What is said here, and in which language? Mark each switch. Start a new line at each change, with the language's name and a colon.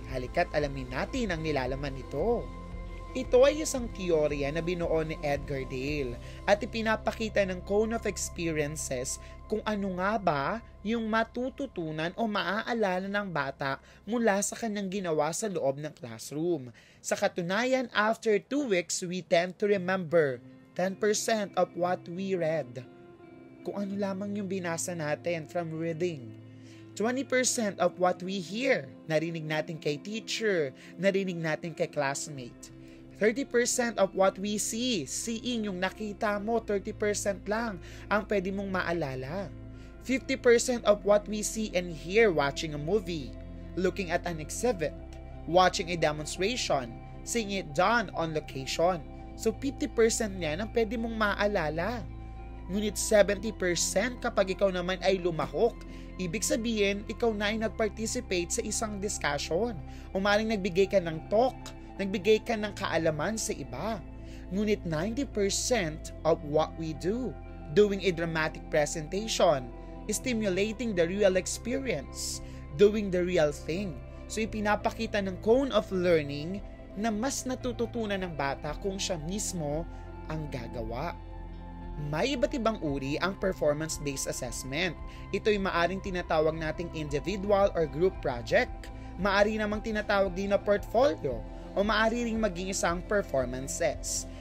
Filipino: Halika't alamin natin ang nilalaman nito. Ito ay isang teorya na binuo ni Edgar Dale at ipinapakita ng cone of experiences kung ano nga ba yung matututunan o maaalala ng bata mula sa kanyang ginawa sa loob ng classroom. Sa katunayan,
English: after 2 weeks, we tend to remember 10% of what we read.
Filipino: Kung ano lamang yung binasa natin
English: from reading.
Filipino: 20%
English: of what we hear,
Filipino: narinig natin kay teacher, narinig natin kay classmate. 30%
English: of what we see, seeing
Filipino: yung nakita mo, 30% lang ang pwede mong maalala.
English: 50% of what we see and hear watching a movie, looking at an exhibit, watching a demonstration, seeing it done on location.
Filipino: So 50% niyan ang pwede mong maalala. Ngunit 70% kapag ikaw naman ay lumahok, ibig sabihin, ikaw na ay nag-participate sa isang discussion. O maaaring nagbigay ka ng talk, nagbigay ka ng kaalaman sa iba. Ngunit
English: 90% of what we do, doing a dramatic presentation, stimulating the real experience, doing the real thing.
Filipino: So ipinapakita ng cone of learning na mas natututunan ng bata kung siya mismo ang gagawa. May iba't ibang uri ang performance-based assessment. Ito'y maaring tinatawag nating individual or group project, maari namang tinatawag din na portfolio, o maari ring maging isang performances.